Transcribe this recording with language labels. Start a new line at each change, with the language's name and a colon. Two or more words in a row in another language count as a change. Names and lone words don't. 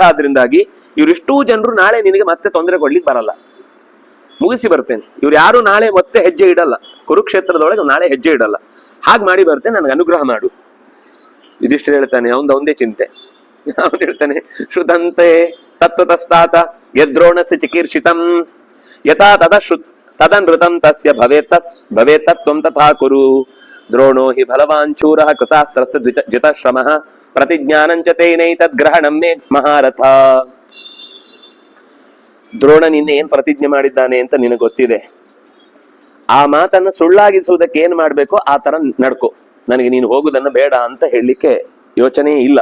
Kannada: ಆದ್ರಿಂದಾಗಿ ಇವರಿಷ್ಟೂ ಜನರು ನಾಳೆ ನಿನಗೆ ಮತ್ತೆ ತೊಂದರೆ ಕೊಡ್ಲಿಕ್ಕೆ ಬರಲ್ಲ, ಮುಗಿಸಿ ಬರ್ತೇನೆ. ಇವ್ರು ಯಾರು ನಾಳೆ ಮತ್ತೆ ಹೆಜ್ಜೆ ಇಡಲ್ಲ, ಕುರುಕ್ಷೇತ್ರದೊಳಗೆ ನಾಳೆ ಹೆಜ್ಜೆ ಇಡಲ್ಲ. ಹಾಗೆ ಮಾಡಿ ಬರ್ತೇನೆ, ನನಗೆ ಅನುಗ್ರಹ ಮಾಡು. ಯುಧಿಷ್ಠಿರ ಹೇಳ್ತಾನೆ, ಅವನದೇ ಚಿಂತೆ. ಅವನು ಹೇಳ್ತಾನೆ,
Sanskrit: ಶ್ರುತಂತೆ ತತ್ವತಸ್ತಾತ ಯದ್ರೋಣಸ್ಯ ಚಿಕೀರ್ಷಿತಂ ಯಥಾ ತದನೃತಂ ತಸ್ಯ ಭವೇತ್ತತ್ವಂ ತಥಾ ಕುರು. ದ್ರೋಣೋ ಹಿ ಬಲವಾನ್ ಶೂರಃ ಕೃತಾಸ್ತ್ರಸ್ಯ ಜಿತಶ್ರಮಃ ಪ್ರತಿಜ್ಞಾನಂಚ ತೇನೈತದ್ಗ್ರಹಣಂ ಮೇ ಮಹಾರಥ.
Kannada: ದ್ರೋಣ ನಿನ್ನೆ ಏನ್ ಪ್ರತಿಜ್ಞೆ ಮಾಡಿದ್ದಾನೆ ಅಂತ ನಿನಗೆ ಗೊತ್ತಿದೆ. ಆ ಮಾತನ್ನ ಸುಳ್ಳಾಗಿಸುವುದಕ್ಕೆ ಏನ್ ಮಾಡ್ಬೇಕೋ ಆ ತರ ನಡ್ಕೋ. ನನಗೆ ನೀನು ಹೋಗುದನ್ನು ಬೇಡ ಅಂತ ಹೇಳಲಿಕ್ಕೆ ಯೋಚನೆ ಇಲ್ಲ.